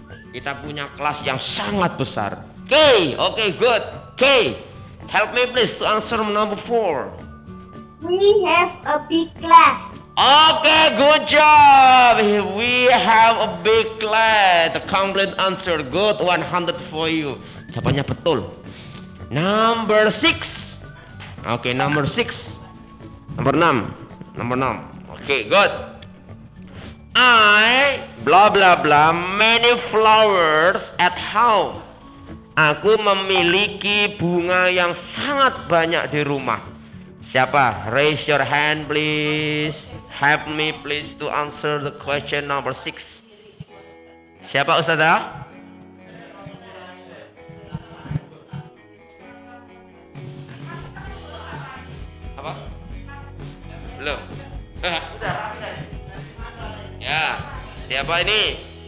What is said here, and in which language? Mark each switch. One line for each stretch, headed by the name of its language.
Indonesian: Kita punya kelas yang sangat besar.
English: K, okay, good. K, help me please to answer number 4. We have a big class. Okay, good job. We have a big class. The complete answer. Good, 100 for you.
Indonesian: Jawabannya betul.
English: Number 6. Okay, number 6. Number 6. Number 6. Okay, good. I blah blah blah many flowers at home.
Indonesian: Aku memiliki bunga yang sangat banyak di rumah. Siapa?
English: Raise your hand please. Help me please to answer the question number 6.
Indonesian: Siapa Ustazah? Apa? Belum. Sudah. Ya, siapa ini?